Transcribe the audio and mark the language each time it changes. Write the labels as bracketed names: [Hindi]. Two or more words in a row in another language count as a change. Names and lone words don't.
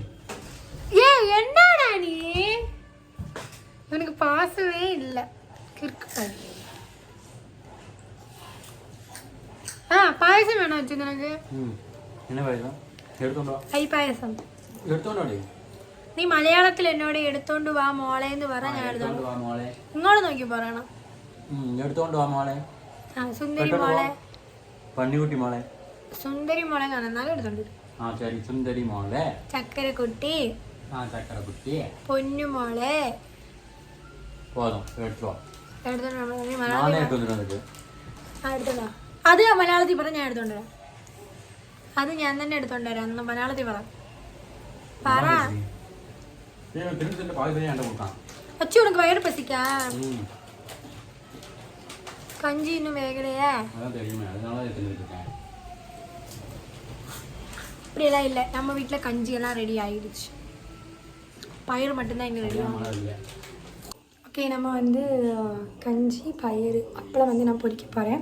[Tamil] ஏய் என்னடா நீ, எனக்கு பாசமே இல்லை. கிறுக்கு. பாயசம் வேணும் வச்சு எனக்கு. என்ன பாயசம்? எடுத்துட்டு வா. ஐ பாயசம் எடுத்துட்டு வாடி. [Malayalam] നീ മലയാളത്തിൽ എന്നോട് എടുത്തോണ്ട് വാ മോളെ എന്ന് പറ. ഞാൻ എടുത്തോണ്ട് വാ മോളെ ഇങ്ങോട്ട് നോക്കി പറയണം. എടുത്തോണ്ട് വാ മോളെ. സുന്ദരി മോളെ, പന്നിക്കുട്ടി മോളെ, സുന്ദരി മോളെ കാണാൻ എടുത്തോണ്ട്. ശരി. സുന്ദരി മോളെ, ചക്കരക്കുട്ടി, ചക്കരക്കുട്ടി, പൊന്നു മോളെ. പോതും, എടുത്തോ. എടുത്തോണ്ടോ? അത് മലയാളത്തിൽ പറ, ഞാൻ എടുത്തോണ്ട് വരാം. അത് ഞാൻ തന്നെ എടുത്തോണ്ട് വരാം. മലയാളത്തിൽ പറ. [Tamil] പറ. அச்சு உனக்கு வயறு பசிக்கா? கஞ்சி இன்னும் வேகலையா? அப்படியெல்லாம் இல்லை, நம்ம வீட்டில் கஞ்சி எல்லாம் ரெடி ஆகிடுச்சு. பயிர் மட்டும்தான் இங்கே ரெடி ஆகும். ஓகே, நம்ம வந்து கஞ்சி பயிர் அப்பளம் வந்து நான் பொரிக்க போகிறேன்.